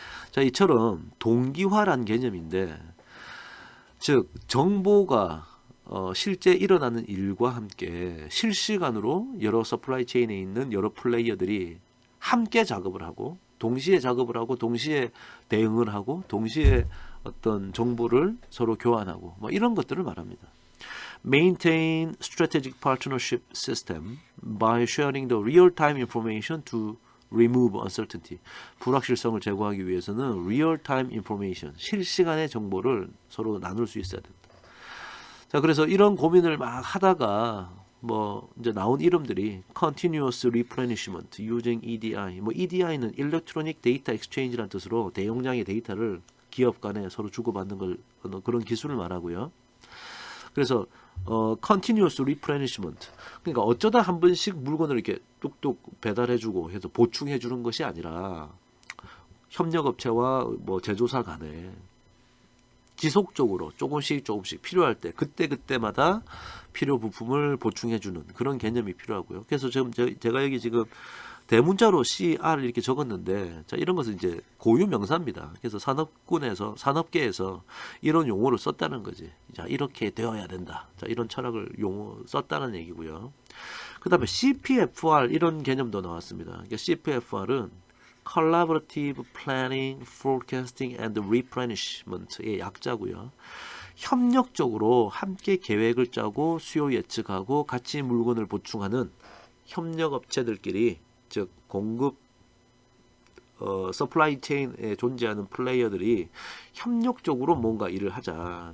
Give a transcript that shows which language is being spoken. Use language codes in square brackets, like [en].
[ko] 자, 이처럼 동기화란 개념인데, 즉 정보가 실제 일어나는 일과 함께 실시간으로 여러 서플라이 체인에 있는 여러 플레이어들이 함께 작업을 하고 동시에 작업을 하고 동시에 대응을 하고 동시에 어떤 정보를 서로 교환하고 뭐 이런 것들을 말합니다. [en] Maintain strategic partnership system by sharing the real-time information to remove uncertainty. [ko] 불확실성을 제거하기 위해서는 real-time information, 실시간의 정보를 서로 나눌 수 있어야 된다. 자, 그래서 이런 고민을 막 하다가 뭐 이제 나온 이름들이 continuous replenishment using EDI. 뭐 EDI는 Electronic Data Exchange라는 뜻으로 대용량의 데이터를 기업 간에 서로 주고받는 걸 그런 기술을 말하고요. 그래서 continuous replenishment. 그러니까 어쩌다 한 번씩 물건을 이렇게 뚝뚝 배달해주고 해서 보충해주는 것이 아니라 협력업체와 뭐 제조사 간에 지속적으로 조금씩 필요할 때 그때마다 필요 부품을 보충해주는 그런 개념이 필요하고요. 그래서 지금 제가 여기 지금 대문자로 CR 이렇게 적었는데, 자, 이런 것은 이제 고유 명사입니다. 그래서 산업계에서 이런 용어를 썼다는 거지. 자, 이렇게 되어야 된다. 자, 이런 철학을 썼다는 얘기고요. 그 다음에 CPFR 이런 개념도 나왔습니다. 그러니까 CPFR은 Collaborative Planning, Forecasting and Replenishment의 약자고요. 협력적으로 함께 계획을 짜고 수요 예측하고 같이 물건을 보충하는 협력업체들끼리, 즉 공급 서플라이 체인에 존재하는 플레이어들이 협력적으로 뭔가 일을 하자.